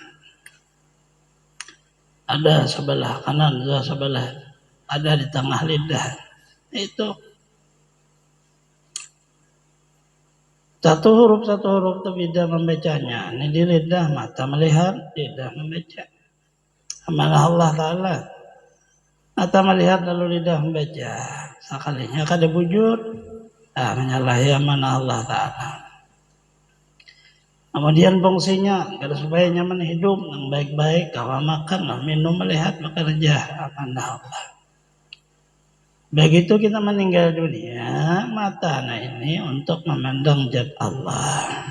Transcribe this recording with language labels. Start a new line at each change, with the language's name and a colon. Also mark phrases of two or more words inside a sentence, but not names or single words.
Indonesian: Ada sebelah kanan, sebelah ada di tengah lidah. Itu satu huruf itu beda membacanya. Ini di lidah, mata melihat, lidah membaca. Amanah
Arabic: الله تعالى.
Indonesian: Mata melihat lalu lidah membaca. Sekalinya kada bujur, menyalahi amanah
Arabic: الله تعالى.
Indonesian: Kemudian fungsinya agar supaya nyaman hidup yang baik-baik, kalau makan, minum, melihat, bekerja, amanah Allah. Begitu kita meninggal dunia, mata ini untuk memandang zat Allah.